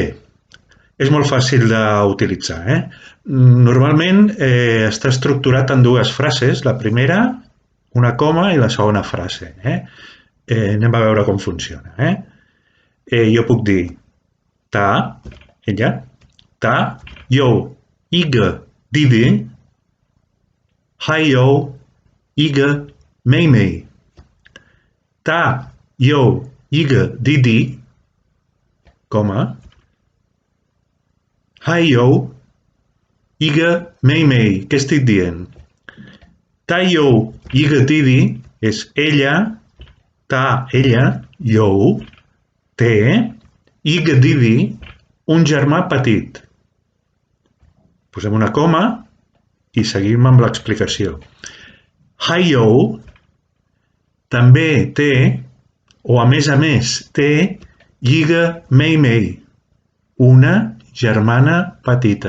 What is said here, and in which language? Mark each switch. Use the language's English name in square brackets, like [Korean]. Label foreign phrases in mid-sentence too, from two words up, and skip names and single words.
[Catalan] És molt fàcil d'utilitzar. Normalment està estructurat en dues frases. La primera, una coma, i la segona frase. Anem a veure com funciona. Jo puc dir ta, ella, [Chinese] 他有一个弟弟，还有一个妹妹. 他有一个弟弟，coma，还有一个妹妹. [Catalan] Què estic dient? [Chinese] 他有一个弟弟 [Catalan] és ella, ta, ella, yo, té, iga, didi, un germà petit. Posem una coma i seguim amb l'explicació. [Chinese] 还有 [Catalan] també té, o a més té, [Chinese] 一个妹妹, [Catalan] una germana petita.